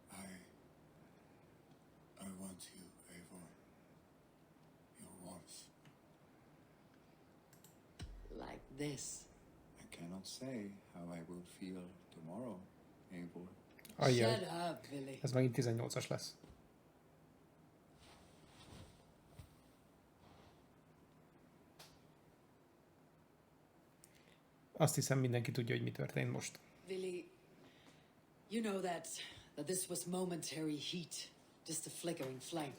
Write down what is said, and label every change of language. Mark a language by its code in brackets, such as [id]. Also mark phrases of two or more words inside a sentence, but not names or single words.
[en] I want you, Eivor. Your warmth. Like this. I cannot say how I will feel tomorrow, Eivor. [hu] Ajjaj. [en] Shut up, Billy. [hu] Ez megint 18-as lesz. Azt hiszem mindenki tudja, hogy mi történt most. [en] Billy, you know that this was momentary heat. Just a flickering flame.